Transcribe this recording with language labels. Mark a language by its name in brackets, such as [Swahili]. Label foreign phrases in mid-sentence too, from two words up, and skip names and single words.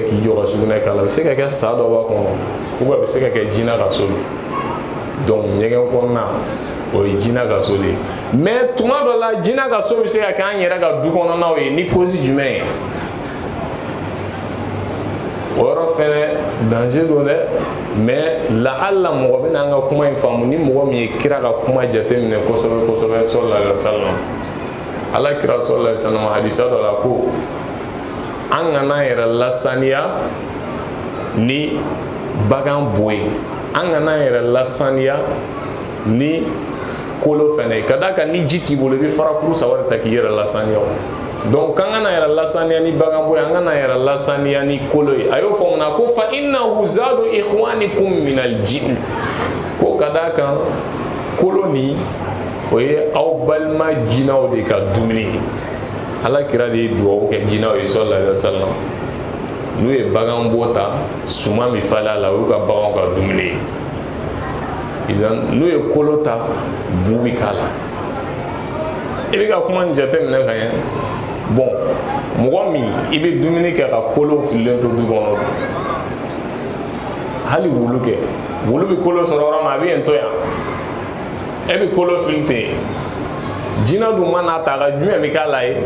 [Bambara] k'i jɔ ka sugunɛ k'a la a bɛ se ka kɛ sa dɔ b'a kɔnɔ [French] ou bien [Bambara] a bɛ se ka kɛ jina ka so donc ɲɛgɛn kɔnɔna o ye jina ka so de ye mais tuma dɔ la jina ka so bɛ se ka kɛ an yɛrɛ ka du kɔnɔnaw ye ni cause jumɛn ye o yɔrɔ fɛnɛ danger don dɛ mais la'alla mɔgɔ bɛna an ka kuma in faamu ni mɔgɔ min ye kira ka kuma jateminɛ kosɛbɛ kosɛbɛ [Arabic] صلى الله عليه وسلم. [Bambara] Ala kira [Arabic] صلى الله عليه وسلم [Bambara] hadisa dɔ la ko an kana yɛrɛ lasaniya ni bagan bo ye, an kana yɛrɛ lasaniya ni kolo fɛnɛ ye. Ka d'a kan ni ji t'i bolo i bɛ farakuru saba de ta k'i yɛrɛ lasaniya. Donc an kana yɛrɛ lasaniya ni bagan bo ye, an kana yɛrɛ lasaniya ni kolo ye. A y'o fɔ mun na ko [Arabic] فإنه زاد إخوانكم من الجن, [Bambara] ko ka d'a kan kolo ni o ye aw balima jinɛw de ka dumuni ye. Ala kira de ye duwawu kɛ jinɛw ye [Arabic] صلى الله عليه وسلم. [Bambara] N'u ye bagan bo ta suman min falen a la o y'u ka baganw ka dumuni ye. N'u ye kolo ta bu bi k'a la. I bɛ ka kuma nin jateminɛ ka ɲɛ. Bon mɔgɔ min i bɛ dumuni kɛ ka kolo fililen to du kɔnɔ, hali wulu kɛ, wulu bɛ kolo sɔrɔ yɔrɔ min a bɛ yen to yan, e bɛ kolo fili ten, jinɛ dun mana ta ka jumɛn bɛ k'a la ye.